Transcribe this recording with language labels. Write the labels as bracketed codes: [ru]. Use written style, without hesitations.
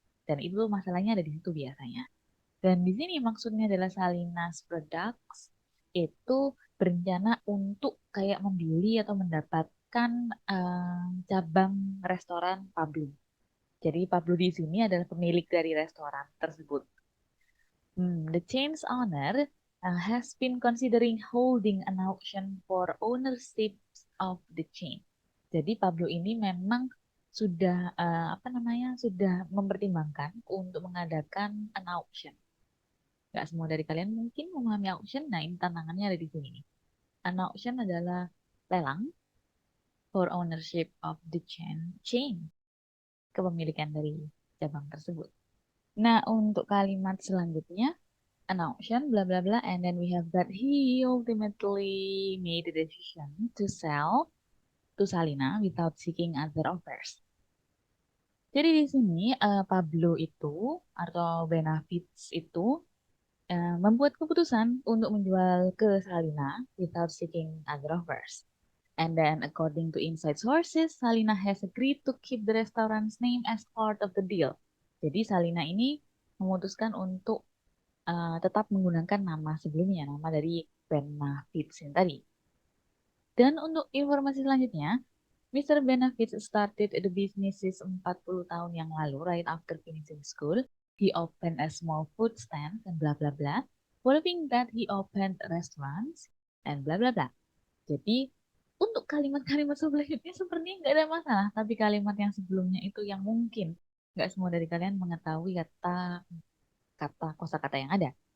[id] Dan itu masalahnya ada di situ biasanya. Dan di sini maksudnya adalah Salinas Products itu berencana untuk kayak membeli atau mendapatkan cabang restoran Pablo. Jadi Pablo di sini adalah pemilik dari restoran tersebut. [en] The chain's owner has been considering holding an auction for ownership of the chain. [id] Jadi Pablo ini memang sudah sudah mempertimbangkan untuk mengadakan an auction. Gak semua dari kalian mungkin memahami auction. Nah, ini tantangannya ada di sini nih. An auction adalah lelang [en] for ownership of the chain, [id] kepemilikan dari cabang tersebut. Nah, untuk kalimat selanjutnya, [en] an auction, bla bla bla, and then we have that he ultimately made the decision to sell to Salina without seeking other offers. [id] Jadi di sini Pablo itu atau Benavides itu membuat keputusan untuk menjual ke Salina [en] without seeking other offers. And then, according to inside sources, Salina has agreed to keep the restaurant's name as part of the deal. [id] Jadi Salina ini memutuskan untuk tetap menggunakan nama sebelumnya, nama dari Benavides yang tadi. Dan untuk informasi selanjutnya, Mr. [en] Benavides started the businesses [id] 40 tahun yang lalu, [en] right after finishing school. He opened a small food stand and bla bla bla. Following that, he opened restaurants and bla bla bla. [id] Jadi, untuk kalimat-kalimat selanjutnya sepertinya nggak ada masalah, tapi kalimat yang sebelumnya itu yang mungkin nggak semua dari kalian mengetahui kata kosakata yang ada.